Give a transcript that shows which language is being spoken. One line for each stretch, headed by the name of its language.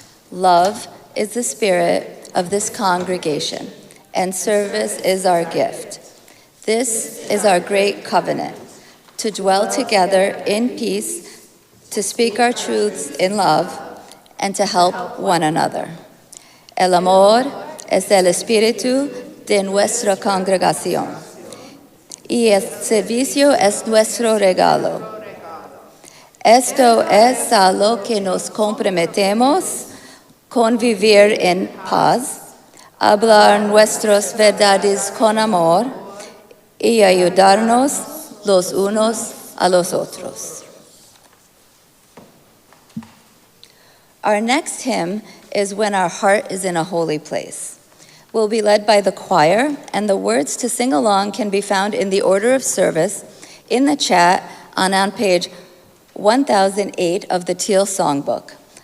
English: Love is the spirit of this congregation, and service is our gift. This is our great covenant, to dwell together in peace, to speak our truths in love, and to help one another.
Spanish: El amor es el espíritu de nuestra congregación, y el servicio es nuestro regalo. Esto es a lo que nos comprometemos, convivir en paz, hablar nuestras verdades con amor y ayudarnos los unos a los otros.
English: Our next hymn is When Our Heart is in a Holy Place. We'll be led by the choir, and the words to sing along can be found in the order of service in the chat on page 1008 of the Teal Songbook.